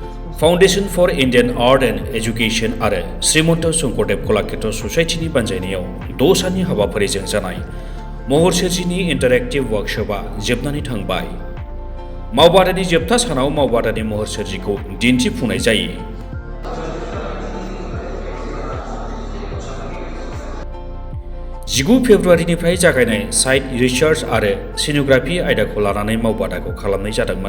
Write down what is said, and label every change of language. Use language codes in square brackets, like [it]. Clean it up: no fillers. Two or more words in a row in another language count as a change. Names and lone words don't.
[brx] फाउंडेशन फर इंडियन आर्ट एंड एजुकेशन और श्रीमंत शंकरदेव कलाक्षेत्र ससाइटिनि बानजायनायाव 6 साननि हाबाफारिजों जानाय महर सोरजिनि इंटरेक्टिव वर्कशपआ जोबनानै थांबाय। मावबादानि जोबथा सानाव मावबादानि महर सोरजिखौ दिन्थिफुंनाय जायो। 19 फेब्रुवारिनिफ्राय जागायनाय [en] site research [brx] आरो सिनोग्राफी आयदाखौ लानानै मावबादाखौ खालामनाय जादोंमोन।